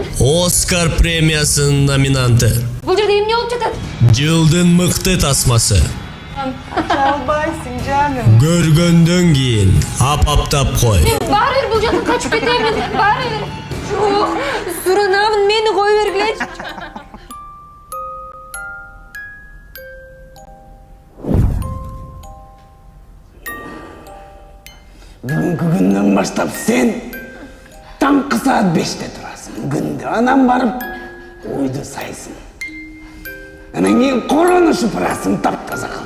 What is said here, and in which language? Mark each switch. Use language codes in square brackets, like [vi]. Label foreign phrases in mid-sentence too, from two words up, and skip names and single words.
[ky] Оскар премиясынын номинанты. Бул жерде эмне болуп жатат? Жылдын мыкты тасмасы. [tr] Çalbaysın canım. [ky] Көргөндөн кийин апаптап кой. Мен баары бир бул жактан качып кетемин. Баары бир. Жок, суранамын, мени кой бергилечи. [kk] Бүгінгі күннен баштап сен таңғы саат 5-те тұрасың. Күнде анан барып ойды сайсың. Анан кейін қораны шыпырасың тап-таза қылып.